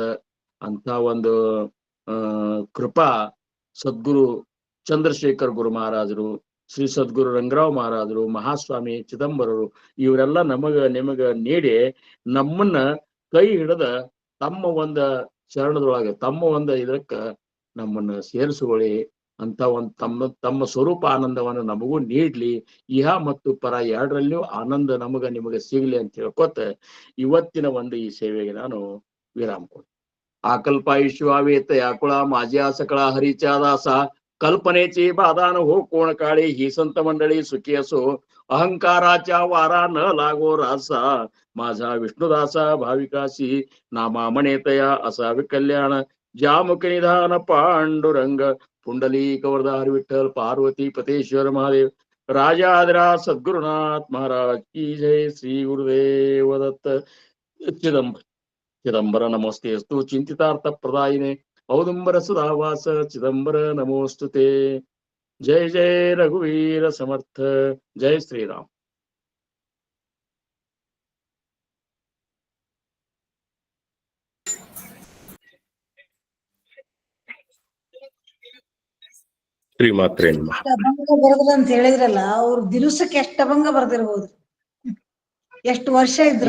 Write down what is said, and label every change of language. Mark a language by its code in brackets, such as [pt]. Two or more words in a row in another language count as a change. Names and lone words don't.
[kn] ಅಂತ ಒಂದು ಕೃಪಾ ಸದ್ಗುರು ಚಂದ್ರಶೇಖರ್ ಗುರು ಮಹಾರಾಜರು, ಶ್ರೀ ಸದ್ಗುರು ರಂಗರಾವ್ ಮಹಾರಾಜರು, ಮಹಾಸ್ವಾಮಿ ಚಿದಂಬರರು, ಇವರೆಲ್ಲ ನಿಮಗ ನೀಡಿ ನಮ್ಮನ್ನ ಕೈ ಹಿಡದ ತಮ್ಮ ಒಂದು ಶರಣದೊಳಗೆ, ತಮ್ಮ ಒಂದು ಇದಕ್ಕ ನಮ್ಮನ್ನ ಸೇರಿಸುವಳಿ ಅಂತ ಒಂದು ತಮ್ಮ ಸ್ವರೂಪ ಆನಂದವನ್ನು ನಮಗೂ ನೀಡ್ಲಿ. ಇಹ ಮತ್ತು ಪರ ಎರಡರಲ್ಲಿಯೂ ಆನಂದ ನಿಮಗೆ ಸಿಗ್ಲಿ ಅಂತ ಹೇಳ್ಕೊತ ಇವತ್ತಿನ ಒಂದು ಈ ಸೇವೆಗೆ ನಾನು ವಿರಾಮ ಕೊಡ್ತೀನಿ. [mr] आकल्पायुष्यवेत याकुळ माझ्या सकळ हरिचादास कल्पनेची बाधा न हो कोण काळी, ही संत मंडळी सुखी असो, अहंकाराच्या वारा न लागो रासा, माझा विष्णुदासा भाविकाशी, नामा म्हणेतया असावे कल्याण, ज्या मुखी निधान पांडुरंग, पुंडलिक वरदार विठ्ठल पार्वती पतेश्वर महादेव, राजाधिराज सद्गुरुनाथ महाराज की जय. श्री गुरुदेव दत्त. [sa] चिदंबर नमोस्ते अस्तु चिंतितार्थ प्रदायिने, औदुंबर सुधावास चिदंबर नमोस्तुते. [mr] जय जय रघुवीर समर्थ. जय श्रीराम. [sa] ಶ್ರೀಮಾತ್ರೇ ನಮಃ. [kn] ಅಭಂಗ ಬರೆದ್ರ ಅಂತ ಹೇಳಿದ್ರಲ್ಲ, ಅವ್ರು ದಿವಸಕ್ಕೆ ಎಷ್ಟು ಅಭಂಗ ಬರ್ದಿರ್ಬೋದು, ಎಷ್ಟು ವರ್ಷ ಇದ್ರು?